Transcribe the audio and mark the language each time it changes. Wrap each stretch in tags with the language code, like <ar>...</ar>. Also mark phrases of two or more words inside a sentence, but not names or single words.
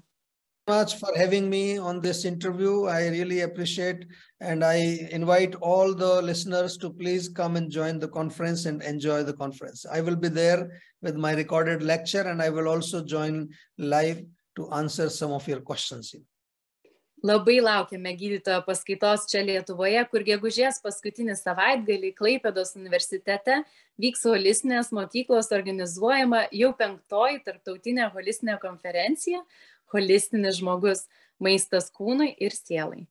<en>Much for having me on this interview. I really appreciate, and I invite all the listeners to please come and join the conference and enjoy the conference. I will be there with my recorded lecture, and I will also join live to answer some of your questions.</en> <lt>Labai laukiame gydytojo paskaitos čia Lietuvoje, kur gegužės paskutinį savaitgalį Klaipėdos universitete vyks holistinės mokyklos organizuojama jau 5. tarptautinė holistinė konferencija Holistinis žmogus – maistas kūnui ir sielai.</lt>